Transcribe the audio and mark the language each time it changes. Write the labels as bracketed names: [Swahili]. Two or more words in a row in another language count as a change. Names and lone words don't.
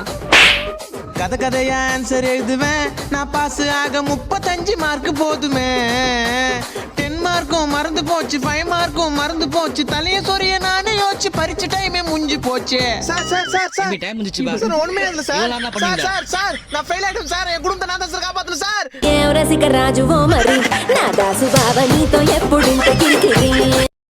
[Tamil] கதையா ஆன்சர் எழுதுவேன் நான், பாஸ் ஆக 35 மார்க் போதுமே. 10 மார்க்கும் மறந்து போச்சு, 5 மார்க்கும் மறந்து போச்சு. தலைய சொரிய நானே யோசிச்சு பரிச்ச டைமே முடிஞ்சு போச்சு. டைம் முடிஞ்சு பா. சார் ஒண்ணுமே இல்ல சார். சார் நான் ஃபெயில் ஆயிடும் சார். என் குடும்பத்தை நான் தான் சார் காப்பாத்தணும் சார். [Telugu] రసిక రాజువో మరి నా దాసు బావ నీతో ఎప్పుడింత కిరికిరి